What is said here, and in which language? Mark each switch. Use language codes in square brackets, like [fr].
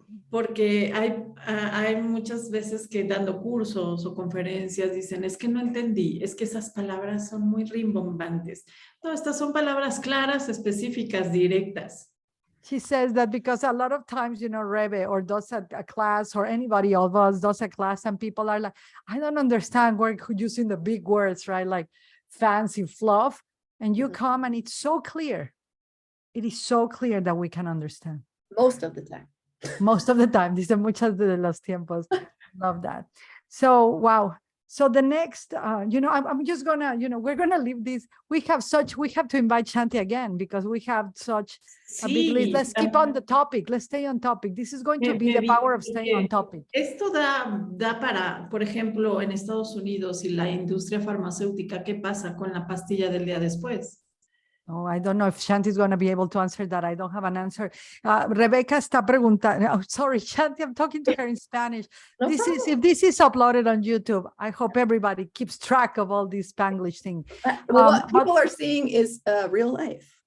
[es] Porque hay muchas veces que dando cursos o conferencias dicen, es que no entendí, es que esas palabras son muy rimbombantes. No, estas son palabras claras, específicas, directas. [en] She says that because a lot of times, you know, Rebe or does a class, or anybody of us does a class, and people are like, I don't understand, we're using the big words, right? Like fancy fluff. And you come and it's so clear. It is so clear that we can understand. Most of the time. Most of the time. [es] Dice muchas de los tiempos. [en] Love that. So, wow. So the next, you know, I'm just gonna, you know, we're gonna leave this. We have to invite Shanti again because we have such a big list. Let's keep on the topic. Let's stay on topic. This is going to be the power of staying on topic. [es] Esto da para, por ejemplo, en Estados Unidos y la industria farmacéutica, ¿qué pasa con la pastilla del día después? [en] Oh, I don't know if Shanti is going to be able to answer that. I don't have an answer. [es] Rebeca está preguntando. [en] Oh, sorry, Shanti, I'm talking to her in Spanish. No If this is uploaded on YouTube, I hope everybody keeps track of all this Spanglish thing. Well, what people are seeing is real life.